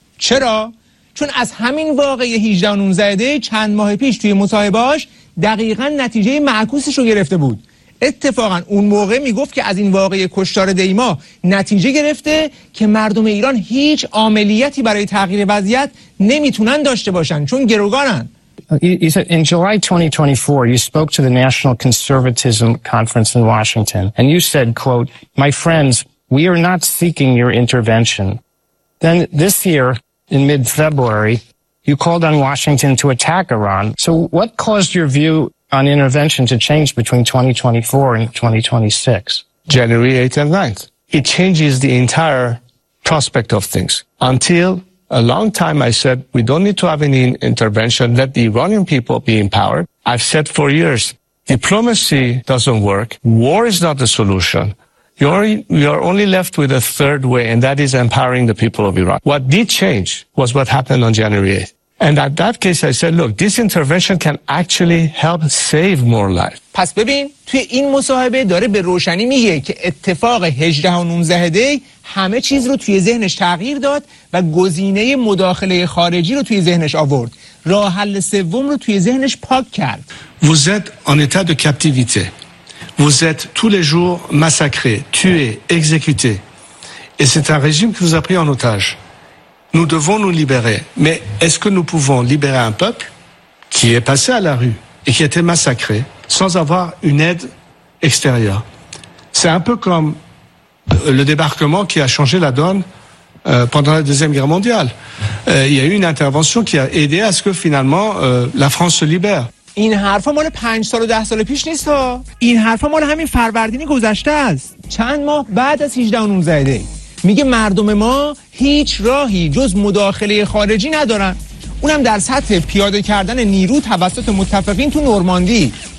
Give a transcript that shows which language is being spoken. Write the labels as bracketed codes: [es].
[fa] چرا؟ چون از همین واقعه 18-19 دی چند ماه پیش توی مصاحبهاش دقیقاً نتیجه معکوسش رو گرفته بود. اتفاقا اون موقع میگفت که از این واقعه کشتار دیما نتیجه گرفته که مردم ایران هیچ عملیاتی برای تغییر وضعیت نمیتونن داشته باشن چون گروگانن. [en] In July 2024, you spoke to the National Conservatism Conference in Washington and you said, quote, "My friends, we are not seeking your intervention." Then this year in mid-February, you called on Washington to attack Iran. So what caused your view on intervention to change between 2024 and 2026? January 8th and 9th. It changes the entire prospect of things. Until a long time I said, we don't need to have any intervention, let the Iranian people be empowered. I've said for years, diplomacy doesn't work, war is not the solution. You are only left with a third way, and that is empowering the people of Iran. What did change was what happened on January 8th. And at that case I said, look, this intervention can actually help save more life. [fa] پس ببین توی این مصاحبه داره به روشنی میگه که اتفاق 18-19 دی همه چیز رو توی ذهنش تغییر داد و گزینه مداخله خارجی رو توی ذهنش آورد. راه حل سوم رو توی ذهنش پاک کرد. [fr] Vous êtes en état de captivité. Vous êtes tous les jours massacré, tué, exécuté. Et c'est un régime qui vous a pris en otage. Nous devons nous libérer, mais est-ce que nous pouvons libérer un peuple qui est passé à la rue et qui a été massacré sans avoir une aide extérieure? C'est un peu comme le débarquement qui a changé la donne pendant la Deuxième Guerre mondiale. Il y a eu une intervention qui a aidé à ce que finalement la France se libère. [fa] این حرفا مال 5 سال و 10 سال پیش نیست ها، این حرفا مال همین فروردین گذشته است، چند ماه بعد از 18 و 19 دی. میگه مردم ما هیچ راهی جز مداخله خارجی ندارن، اونم در سطح پیاده کردن نیرو توسط متفقین تو نورماندی.